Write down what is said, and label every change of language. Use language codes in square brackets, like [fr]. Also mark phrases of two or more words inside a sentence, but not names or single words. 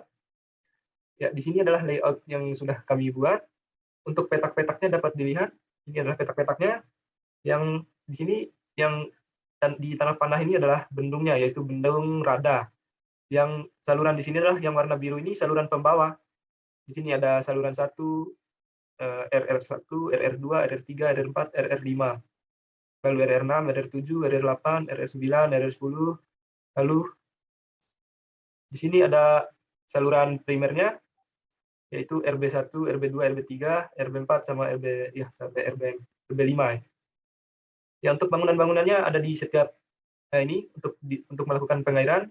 [id] Ya, di sini adalah layout yang sudah kami buat. Untuk petak-petaknya dapat dilihat. Ini adalah petak-petaknya. Yang di sini yang di tanah panah ini adalah bendungnya, yaitu bendung Rada. Yang saluran di sini adalah yang warna biru ini saluran pembawa. Di sini ada saluran 1, RR1, RR2, RR3, RR4, RR5. Lalu RR6, RR7, RR8, RR9, RR10. Lalu di sini ada saluran primernya, yaitu RB1, RB2, RB3, RB4 sama RB ya sampai RB5 ya. Ya, untuk bangunan-bangunannya ada di setiap ini untuk melakukan pengairan.